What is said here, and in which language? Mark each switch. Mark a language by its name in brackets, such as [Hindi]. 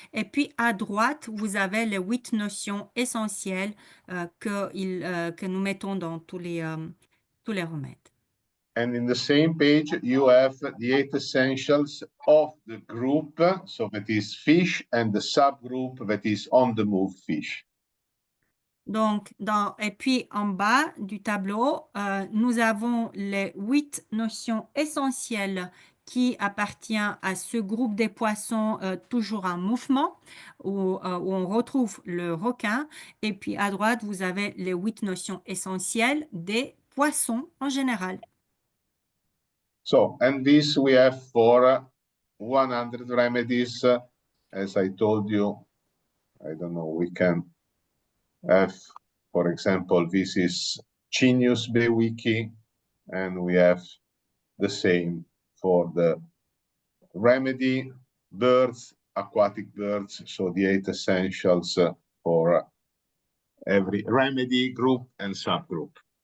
[French] Et puis, à droite, vous avez les 8 notions essentielles que nous mettons dans tous les remèdes. [English] And in the same page, you have the 8 essentials of the group, so that is fish, and the subgroup that is on the move fish. [French] Donc, et puis en bas du tableau, nous avons les 8 notions essentielles qui appartiennent à ce groupe des poissons toujours en mouvement, où on retrouve le requin. Et puis à droite, vous avez les 8 notions essentielles des poissons en général. [English] So, and this we have for 100 remedies, as I told you. I don't know, we can have, for example, this is Genius Bay Wiki, and we have the same for the remedy birds, aquatic birds, so the 8 essentials for every remedy group and subgroup.